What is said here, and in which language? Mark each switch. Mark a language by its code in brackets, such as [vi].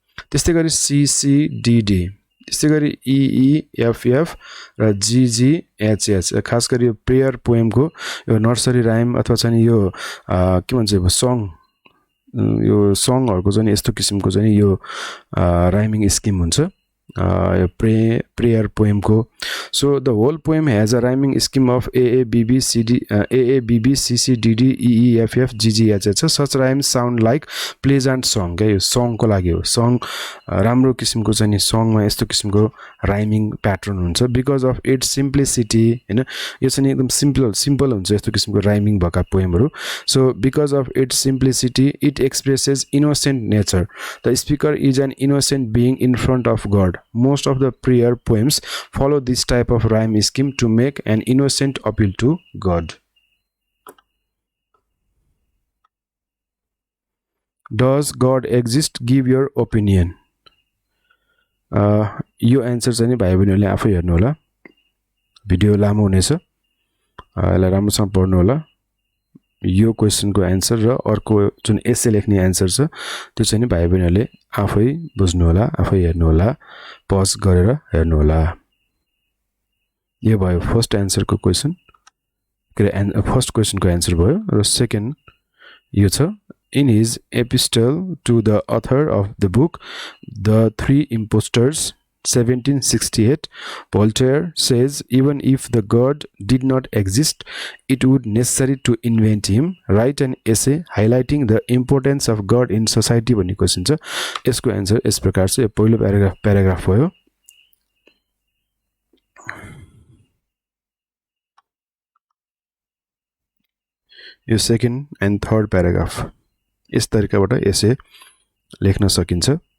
[ne] त्यस्तै गरी C C D D. त्यस्तै गरी EEFF र GGHH. खास गरी यो प्रेयर पोएमको यो नर्सरी राइम अथवा चाहिँ यो के भन्छ सङ, यो सङहरूको चाहिँ यस्तो किसिमको चाहिँ यो राइमिङ स्किम हुन्छ यो prayer पोएमको. [en] So the whole poem has a rhyming scheme of AABB CCDD EEFF GGHH. Such rhymes sound like pleasant song. [ne] यो सङको लागि हो. सङ राम्रो किसिमको चाहिँ नि सङमा यस्तो किसिमको राइमिङ प्याटर्न हुन्छ. [en] Because of its simplicity. [ne] हैन, यो चाहिँ एकदम सिम्पल हुन्छ यस्तो किसिमको राइमिङ भएका पोएमहरू. [en] So because of its simplicity it expresses innocent nature. The speaker is an innocent being in front of God. God. Most of the prayer poems follow this type of rhyme scheme to make an innocent appeal to God. Does God exist? Give your opinion. [ne] यो answer चाहिँ नि भाइ बहिनीहरूले आफै हेर्नु होला, video लामो हुनेछ, यसलाई राम्रोसँग पढ्नु होला। यो क्वेशनको एन्सर र अर्को जुन एसे लेख्ने एन्सर छ त्यो चाहिँ नि भाइ बहिनीहरूले आफै बुझ्नु होला, आफै हेर्नु होला, पज गरेर हेर्नु होला। यो भयो फर्स्ट एन्सरको क्वेशन, फर्स्ट क्वेशनको एन्सर भयो। र सेकेन्ड यो छ, [en] in his epistle to the author of the book The Three Impostors 1768, Voltaire says even if the God did not exist, it would necessary to invent him. Write an essay highlighting the importance of God in society [ne] भन्ने question छ। यसको answer यस प्रकार छ। यो पहिलो paragraph भयो। यो second and third paragraph यस तरिकाबाट एसे लेख्न सकिन्छ।